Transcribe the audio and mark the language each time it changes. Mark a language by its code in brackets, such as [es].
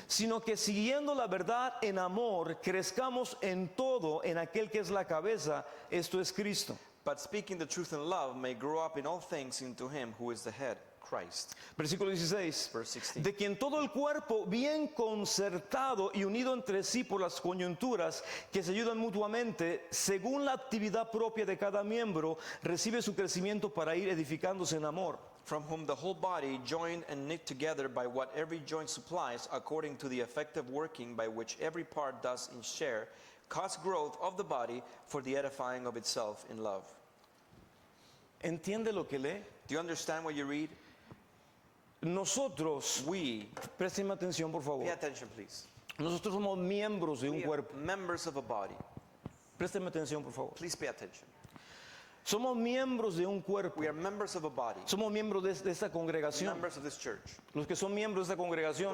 [es] Sino que siguiendo la verdad en amor, crezcamos en todo en aquel que es la cabeza, esto es Cristo. [en] But speaking the truth in love may grow up in all things into him who is the head, Christ. [es] Versículo 16. [en] Verse 16. [es] De quien todo el cuerpo bien concertado y unido entre sí por las coyunturas que se ayudan mutuamente, según la actividad propia de cada miembro, recibe su crecimiento para ir edificándose en amor. [en] From whom the whole body, joined and knit together by what every joint supplies, according to the effective working by which every part does in share, cause growth of the body for the edifying of itself in love. [es] ¿Entiende lo que lee? [en] Do you understand what you read? [es] Nosotros, [en] We, [es] présteme atención por [en] pay [es] favor, [en] attention please. [es] nosotros somos miembros de un [en] We are [es] cuerpo. [en] members of a body. [es] Présteme atención por favor. [en] Please pay attention. [es] Somos miembros de un cuerpo. [en] We are members of a body. [es] Somos miembros de esta congregación. [en] Members of this church. [es] Los que son miembros de esta congregación,